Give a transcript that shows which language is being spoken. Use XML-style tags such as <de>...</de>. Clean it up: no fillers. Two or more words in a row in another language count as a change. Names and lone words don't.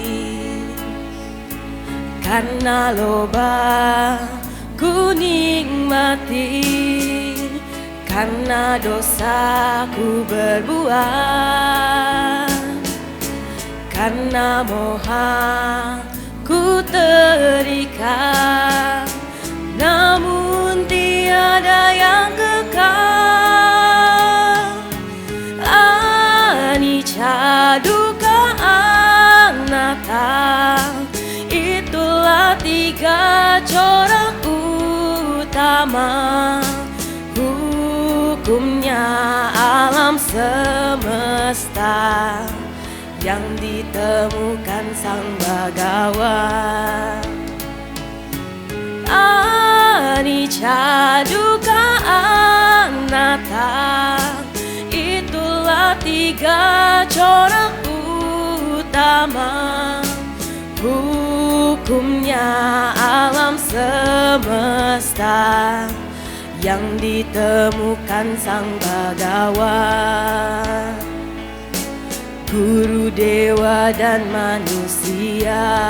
<id>Karena loba ku nikmati, karena dosaku berbuat, karena moha ku terikat, namun tiada yang kekal.</id> <pi>Anicca dukkha anatta,</pi> <id>itulah tiga corak utama hukumnya alam semesta yang ditemukan Sang Bhagawan.</id> <pi>Anicca dukkha anatta,</pi> <id>itulah tiga corak utama hukumnya alam semesta yang ditemukan Sang Bhagawan, guru dewa dan manusia.</id>